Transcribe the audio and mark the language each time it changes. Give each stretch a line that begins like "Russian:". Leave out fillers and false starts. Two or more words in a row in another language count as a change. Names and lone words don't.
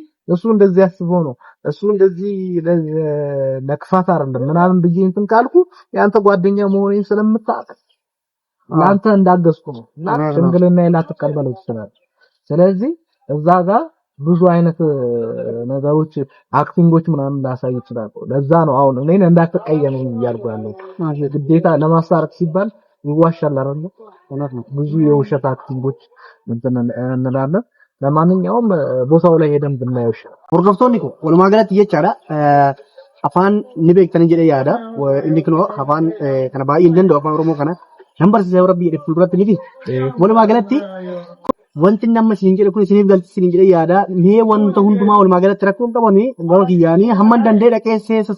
Amharic: እሱ እንደዚህ ያስቦ ነው እሱ እንደዚህ ለክፋት አይደለም ምናምን ብዬ እንትን ካልኩ ያንተ ጓደኛ መሆኔን ስለምታውቅ ላንተ እንዳገዝኩ ነው እና ሽምግልና ላትቀበለው ይችላል። ስለዚህ እዛ ጋር ብዙ አይነት ነገሮች አክቲንጎች ምናምን ላሳይ ይችላል። ለዛ ነው አሁን እኔን እንዳትቀየመኝ እያልኩ ያለው ግዴታ ለማሳረቅ ሲባል ይዋሻል አይደል? እውነት ነው። ብዙ የውሸት አክቲንጎች እንላለን። ለማንኛውም ቦታው ላይ ሄደን ብናየው ይሻላል።
Oromo: Hordoftoonni kun walumaa galatti jechaadha afaan ni beektanii jedhee yaada inni kun afaan kana baay'ee hin danda'u afaan Oromoo kana nan barsiisa yoo rabbii jedhe fuulduratti ni fi walumaa galatti wanti nama isin jedhe kun isiniif galti isin jedhee yaada mee wanta hundumaa walumaa galatti rakkoon qabanii gaba kiyyaanii hamma danda'e dhaqee seessa